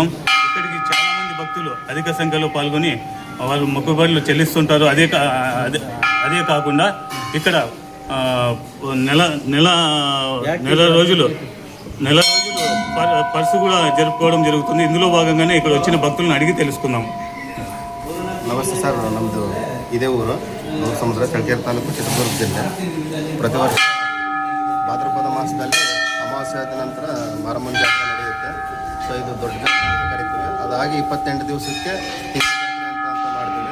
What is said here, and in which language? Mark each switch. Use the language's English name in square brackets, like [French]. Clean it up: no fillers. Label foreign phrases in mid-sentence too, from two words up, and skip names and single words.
[Telugu] ఇక్కడికి చాలా మంది భక్తులు అధిక సంఖ్యలో పాల్గొని వాళ్ళు మొక్కుబడులు చెల్లిస్తుంటారు. అదే కాకుండా ఇక్కడ నెల రోజులు పర్సు కూడా జరుపుకోవడం జరుగుతుంది. ఇందులో భాగంగానే ఇక్కడ వచ్చిన భక్తులను అడిగి తెలుసుకుందాం. [Kannada] ನಮಸ್ತೆ ಸರ್, ನಮ್ಮದು ಇದೇ ಊರು ಗೌರ ಸಮುದ್ರ, ಚಳ್ಳಕೆರೆ ತಾಲೂಕು, ಚಿತ್ರದುರ್ಗ ಜಿಲ್ಲೆ. ಪ್ರತಿ ವರ್ಷ ಭಾದ್ರಪದ ಮಾಸದಲ್ಲಿ ಅಮಾವಾಸ್ಯೆ ಆದ ನಂತರ ಮಾರಮ್ಮನ ಜಾತ್ರೆ ನಡೆಯುತ್ತೆ. ಸೊ ಇದು ದೊಡ್ಡ ಜಾತ್ರೆ ಅಂತ ಕರಿತೀವಿ. ಅದಾಗಿ 28 ದಿವಸಕ್ಕೆ ಅಂತ ಮಾಡ್ತೀವಿ.